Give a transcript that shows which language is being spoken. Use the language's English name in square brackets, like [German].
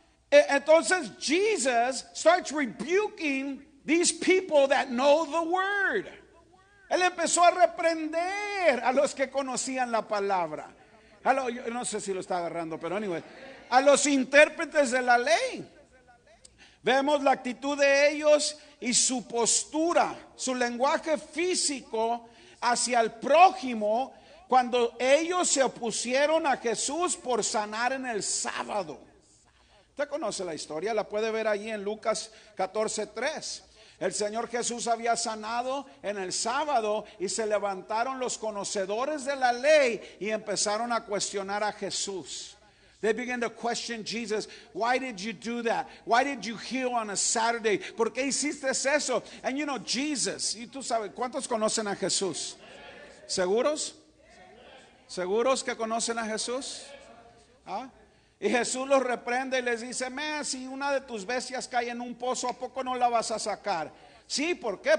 [English] Entonces Jesus starts rebuking these people that know the word. [Spanish] Él empezó a reprender a los que conocían la palabra. Yo no sé si lo está agarrando, pero anyway, a los intérpretes de la ley. Vemos la actitud de ellos y su postura, su lenguaje físico hacia el prójimo cuando ellos se opusieron a Jesús por sanar en el sábado. Usted conoce la historia, la puede ver allí en Lucas 14:3. El Señor Jesús había sanado en el sábado y se levantaron los conocedores de la ley y empezaron a cuestionar a Jesús. [English] They began to question Jesus. Why did you do that? Why did you heal on a Saturday? [Spanish] ¿Por qué hiciste eso? [English] And you know, [Spanish] Jesus, y tú sabes, ¿cuántos conocen a Jesús? ¿Seguros? ¿Seguros que conocen a Jesús? Y Jesús los reprende y les dice, si una de tus bestias cae en un pozo, ¿a poco no la vas a sacar? Sí, ¿por qué?